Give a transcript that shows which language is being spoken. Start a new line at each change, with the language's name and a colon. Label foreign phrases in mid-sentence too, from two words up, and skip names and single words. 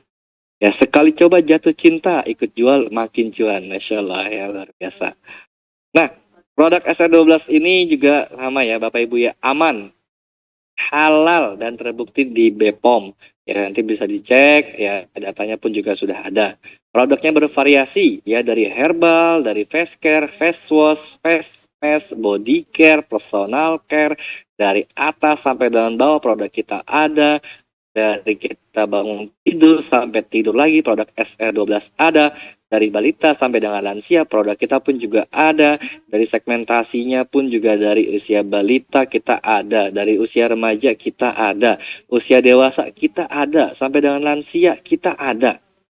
Indonesian: Ya sekali coba jatuh cinta, ikut jual makin cuan,
Arabic: ما شاء الله
Indonesian: ya luar biasa. Nah produk SR12 ini juga sama ya Bapak Ibu ya, aman, halal dan terbukti di BPOM. Ya nanti bisa dicek ya, datanya pun juga sudah ada. Produknya bervariasi ya, dari herbal, dari
English: face care, face wash, face mask, body care, personal care,
Indonesian: dari atas sampai dalam bawah produk kita ada. Dari kita bangun tidur sampai tidur lagi produk SR12 ada. Dari balita sampai dengan lansia produk kita pun juga ada. Dari segmentasinya pun juga dari usia balita kita ada, dari usia remaja kita ada, usia dewasa kita ada, sampai dengan lansia kita ada.